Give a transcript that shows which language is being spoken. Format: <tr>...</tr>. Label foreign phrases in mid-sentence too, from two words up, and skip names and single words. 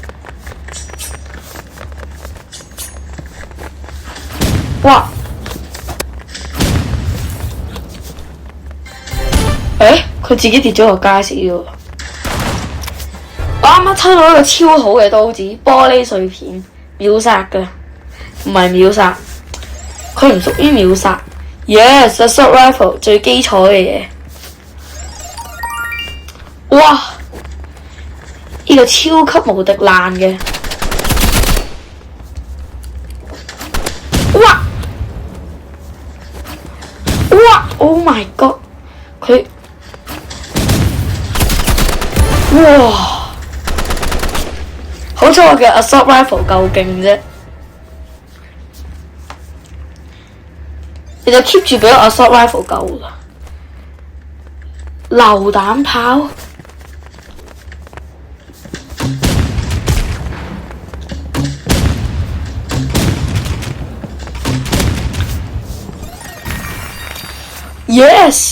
<yue>哇，佢自己跌咗落街死咗。我啱啱抽到一個超好嘅刀子，玻璃碎片，秒殺嘅，唔係秒殺，佢唔屬於秒殺。Yes，</yue> <en>assault rifle</en> <yue>最基礎嘅嘢。哇！呢個超級無敵爛嘅。哇！</yue> <en>Oh my god！</en> <yue>佢哇！好彩我嘅</yue> <en>assault rifle</en> <yue>夠勁啫，你就 keep 住俾我</yue> <en>assault rifle</en> <yue>夠啦。榴彈炮。Yes！</yue>